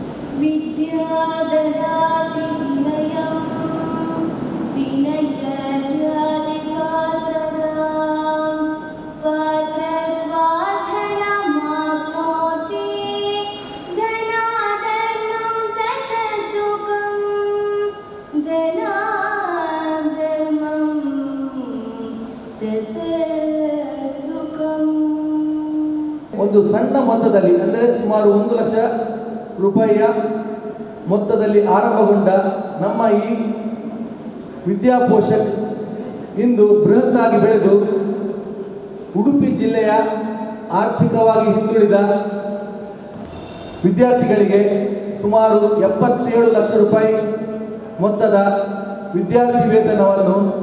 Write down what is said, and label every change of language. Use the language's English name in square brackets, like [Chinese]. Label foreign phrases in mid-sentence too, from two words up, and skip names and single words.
[Sanskrit] विद्याददाति विनयं विनयददाति पात्रतां पात्रत्वार्थनमाप्नोति धनाधर्मं ततः सुखं धनाधर्मं ततः सुखं. [Kannada] ಒಂದು ಸಣ್ಣ ಮೊತ್ತದಲ್ಲಿ ಅಂದರೆ ಸುಮಾರು 1 ಲಕ್ಷ ರೂಪಾಯಿಯ ಮೊತ್ತದಲ್ಲಿ ಆರಂಭಗೊಂಡ ನಮ್ಮ ಈ ವಿದ್ಯಾಪೋಷಕ್ ಇಂದು ಬೃಹತ್ತಾಗಿ ಬೆಳೆದು ಉಡುಪಿ ಜಿಲ್ಲೆಯ ಆರ್ಥಿಕವಾಗಿ ಹಿಂದುಳಿದ ವಿದ್ಯಾರ್ಥಿಗಳಿಗೆ ಸುಮಾರು 77 ಲಕ್ಷ ರೂಪಾಯಿ ಮೊತ್ತದ ವಿದ್ಯಾರ್ಥಿ ವೇತನವನ್ನು